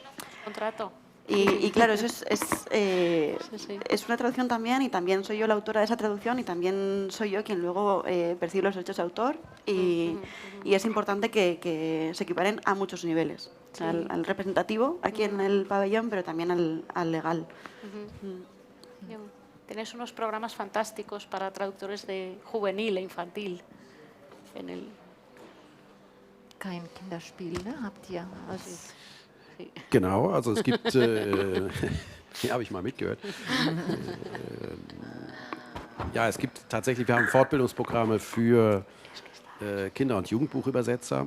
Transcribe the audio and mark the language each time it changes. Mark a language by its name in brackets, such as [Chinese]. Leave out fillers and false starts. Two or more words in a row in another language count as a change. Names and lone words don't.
[Spanish] Y claro, eso es una traducción también, y también soy yo la autora de esa traducción y también soy yo quien luego percibe los derechos de autor y es importante que se equiparen a muchos niveles, o sea, al representativo aquí en el pabellón, pero también al legal. Tenéis unos programas fantásticos para traductores de juvenil e infantil en el... [German] Kein Kinderspiel, ne? Habt ihr? Genau, also es gibt, hier habe ich mal mitgehört. Ja, es gibt tatsächlich, wir haben Fortbildungsprogramme für Kinder- und Jugendbuchübersetzer.